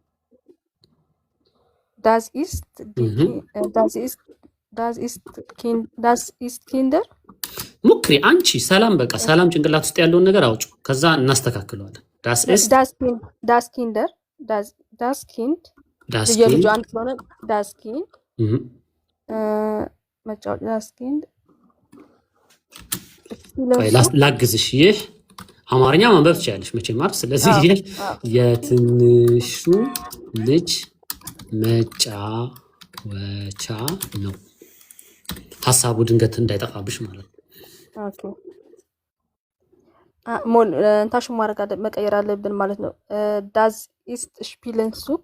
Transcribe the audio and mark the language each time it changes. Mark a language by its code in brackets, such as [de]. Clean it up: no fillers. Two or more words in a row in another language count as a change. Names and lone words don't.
[de] Das ist Kinder [am] ሞክሪ አንቺ። ሰላም በቃ ሰላም ጭንቅላት ውስጥ ያለውን ነገር አውጩ፣ ከዛ እናስተካክለዋለን። [de] das Kind [am] የልጁ አንድ ስለሆነ [de] das Kind [am] መጫወቻ [de] das Kind [am] ላግዝሽ። ይህ አማርኛ ማንበብ ትችላለሽ መቼም ማለት። ስለዚህ የትንሹ ልጅ መጫወቻ ነው። ሀሳቡ ድንገት እንዳይጠፋብሽ ማለት ነው። ኦኬ ሞል እንታሽ መቀየር አለብን ማለት ነው። [de] das ist spielen [am] ሱቅ።